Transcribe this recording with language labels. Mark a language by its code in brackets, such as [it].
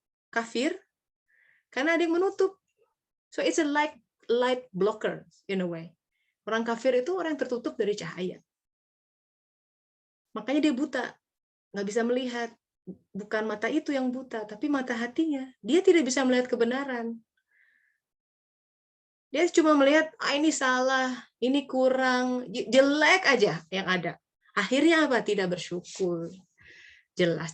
[id] Kafir, karena ada yang menutup. [en] So it's a light blocker in a way. [id] Orang kafir itu orang yang tertutup dari cahaya. Makanya dia buta, nggak bisa melihat. Bukan mata itu yang buta, tapi mata hatinya. Dia tidak bisa melihat kebenaran. Dia cuma melihat, ini salah, ini kurang, jelek aja yang ada. Akhirnya apa? Tidak bersyukur. jelas.